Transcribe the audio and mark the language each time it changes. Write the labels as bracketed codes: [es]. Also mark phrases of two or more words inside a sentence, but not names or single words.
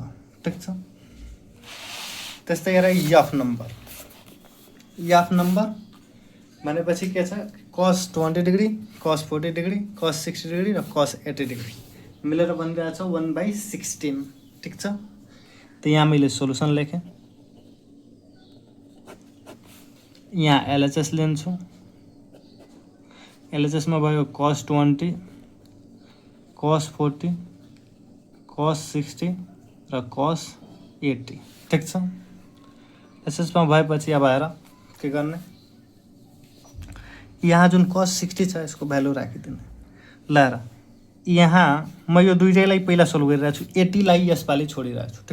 [ne] ठिक छ। त्यस्तै गरेर एफ नम्बर भनेपछि के छ, cos 20 डिग्री, cos 40 डिग्री, cos 60 डिग्री र cos 80 डिग्री मिलेर बनिरहेको छ 1/16। ठिक छ। त यहाँ मैले सोलुसन लेखेँ, यहाँ LHS लिन्छु। LHS में भयो cos 20, cos 40, cos 60 र cos 80। ठिक छ। LHS में भएपछि अब आएर के गर्ने, यहाँ जुन cos 60 छ यसको भ्यालु राखिदिने। ल यहाँ म यो दुईटैलाई पहिला सोल्भ गरिरहेको छु, 80 लाई यसपालि छोडिरहेको छु।